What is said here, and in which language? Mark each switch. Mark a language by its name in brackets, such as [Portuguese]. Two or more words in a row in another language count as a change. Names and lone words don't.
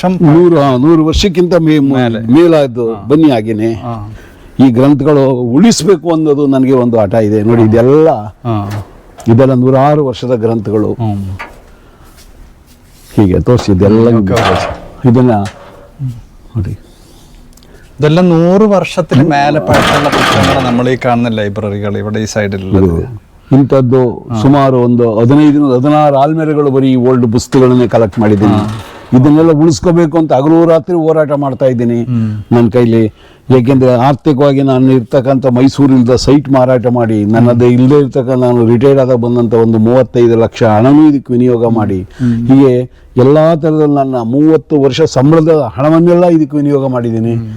[Kannada] 100 ವರ್ಷಕ್ಕಿಂತ ಮೇಲಾದ್ದು ಬನ್ನಿ. ಹಾಗೇನೆ ಈ ಗ್ರಂಥಗಳು ಉಳಿಸ್ಬೇಕು ಅನ್ನೋದು ನನಗೆ ಒಂದು ಹಠ ಇದೆ. ನೋಡಿ, ಇದೆಲ್ಲ 106 ವರ್ಷದ ಗ್ರಂಥಗಳು. ಹೀಗೆ ತೋರಿಸಿದ್ದೆಲ್ಲ ಇದನ್ನ ನೋಡಿ. [Malayalam] ഇതെല്ലാം 100 വർഷത്തിന് മേലെ പഴക്കമുള്ള പുസ്തകങ്ങൾ നമ്മൾ ഈ കാണുന്ന ലൈബ്രറികൾ ഇവിടെ ഈ സൈഡിലുള്ളത്. [Kannada] ಇಂಥದ್ದು ಸುಮಾರು ಒಂದು 15-16 ಆಲ್ಮೇರೆಗಳು ಬರೀ ಓಲ್ಡ್ ಪುಸ್ತಕಗಳನ್ನೇ ಕಲೆಕ್ಟ್ ಮಾಡಿದ್ದೀನಿ. ಇದನ್ನೆಲ್ಲ ಉಳಿಸ್ಕೋಬೇಕು ಅಂತ ಹಗಲು ರಾತ್ರಿ ಹೋರಾಟ ಮಾಡ್ತಾ ಇದ್ದೀನಿ ನನ್ನ ಕೈಲಿ. ಏಕೆಂದರೆ ಆರ್ಥಿಕವಾಗಿ ನಾನು ಇರ್ತಕ್ಕಂಥ ಮೈಸೂರಿಲ್ದ ಸೈಟ್ ಮಾರಾಟ ಮಾಡಿ ನನ್ನದೇ ಇಲ್ಲದೆ ಇರ್ತಕ್ಕಂಥ ನಾನು ರಿಟೈರ್ಡ್ ಆದಾಗ ಬಂದಂಥ ಒಂದು 35 ಲಕ್ಷ ಹಣನೂ ಇದಕ್ಕೆ ವಿನಿಯೋಗ ಮಾಡಿ, ಹೀಗೆ ಎಲ್ಲ ಥರದಲ್ಲಿ ನನ್ನ 30 ವರ್ಷ ಸಂಬಳದ ಹಣವನ್ನೆಲ್ಲ ಇದಕ್ಕೆ ವಿನಿಯೋಗ ಮಾಡಿದ್ದೀನಿ.